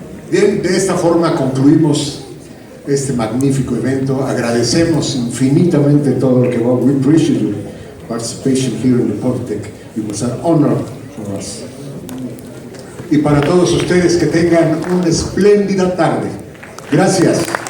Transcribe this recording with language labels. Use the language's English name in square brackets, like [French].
[Spanish] Bien, de esta forma concluimos este magnífico evento. Agradecemos infinitamente todo lo que va. [English] We appreciate your participation here in the Polytech. It was an honor for us. [Spanish] Y para todos ustedes que tengan una espléndida tarde. Gracias.